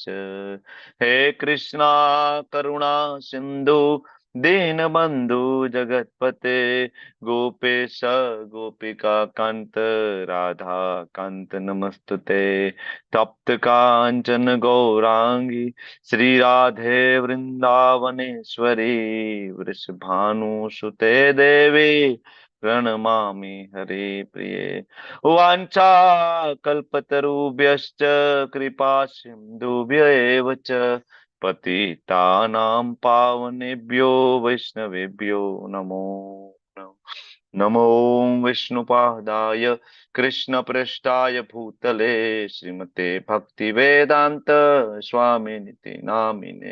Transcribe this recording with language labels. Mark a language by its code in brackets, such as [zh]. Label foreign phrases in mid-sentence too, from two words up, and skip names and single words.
[sa] હે કૃષ્ણા કરુણા સિંધુ દીનબંધુ જગતપતે ગોપેશ ગોપિકા કાંત રાધા કાંત નમસ્તુતે. તપ્ત કાંચન ગૌરાંગી શ્રી રાધે વૃંદાવનેશ્વરી વૃષભાનુસુતે દેવી प्रणमामि हरे प्रिये. वाञ्छा कल्पतरुभ्यश्च कृपा सिन्धुभ्य एव च पतितानां पावनेभ्यो वैष्णवेभ्यो नमो नमो विष्णुपादाय कृष्णप्रेष्ठाय भूतले श्रीमते भक्तिवेदान्त स्वामिनिति नामिने.